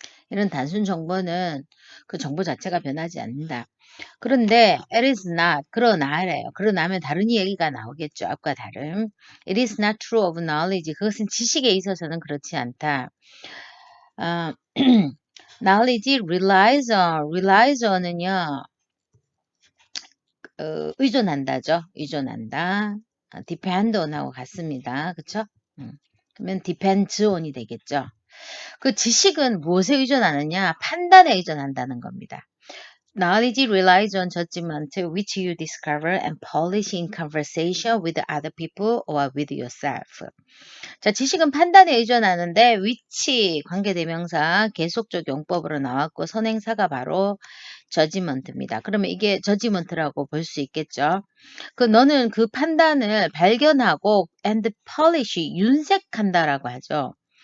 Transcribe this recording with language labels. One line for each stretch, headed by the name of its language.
Korean: 이런 단순 정보는 그 정보 자체가 변하지 않는다. 그런데
English: it is not
Korean: 그러나래요. 그러나면 다른 얘기가 나오겠죠. 앞과 다른.
English: It is not true of knowledge.
Korean: 그것은 지식에 있어서는 그렇지 않다.
English: knowledge relies on
Korean: 은요. 의존한다죠. 의존한다.
English: depend on
Korean: 하고 같습니다. 그쵸? 그러면
English: depends on
Korean: 이 되겠죠. 그 지식은 무엇에 의존하느냐? 판단에 의존한다는 겁니다.
English: Knowledge relies on judgment which you discover and polish in conversation with other people or with yourself.
Korean: 자, 지식은 판단에 의존하는데 which 관계대명사 계속적 용법으로 나왔고 선행사가 바로 judgment입니다. 그러면 이게 judgment라고 볼 수 있겠죠. 그 너는 그 판단을 발견하고
English: and polish
Korean: 윤색한다라고 하죠.